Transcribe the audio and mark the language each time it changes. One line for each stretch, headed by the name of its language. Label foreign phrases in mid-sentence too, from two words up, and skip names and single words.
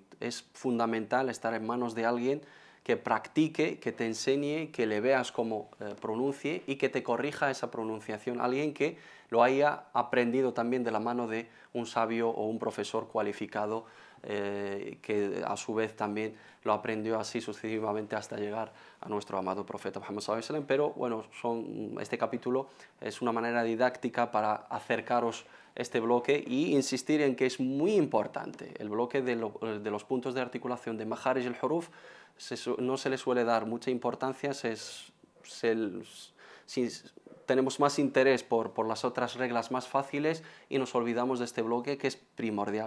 Spanish: Es fundamental estar en manos de alguien que practique, que te enseñe, que le veas cómo pronuncie y que te corrija esa pronunciación. Alguien que lo haya aprendido también de la mano de un sabio o un profesor cualificado, que a su vez también lo aprendió así sucesivamente hasta llegar a nuestro amado profeta Muhammad
Arabic: صلى الله عليه وسلم.
Spanish: Pero bueno, este capítulo es una manera didáctica para acercaros este bloque y insistir en que es muy importante. El bloque de los puntos de articulación de
Arabic: مخارج الحروف
Spanish: no se le suele dar mucha importancia. Tenemos más interés por las otras reglas más fáciles y nos olvidamos de este bloque, que es primordial.